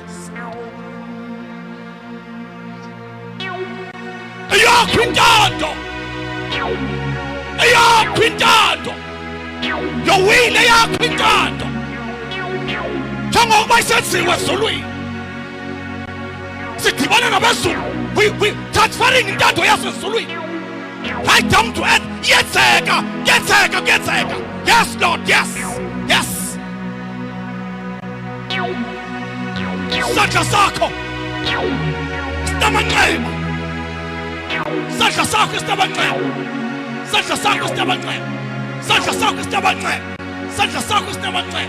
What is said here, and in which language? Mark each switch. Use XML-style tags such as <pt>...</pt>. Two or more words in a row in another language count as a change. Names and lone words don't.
<en>Your will, we transferring into right down to earth. Yes, Lord, yes.</en> <zu>Sandla sakho sitabancema. Sandla sakho sitabancema. Sandla sakho sitabancema. Sandla sakho sitabancema. Sandla sakho sitabancema.</zu>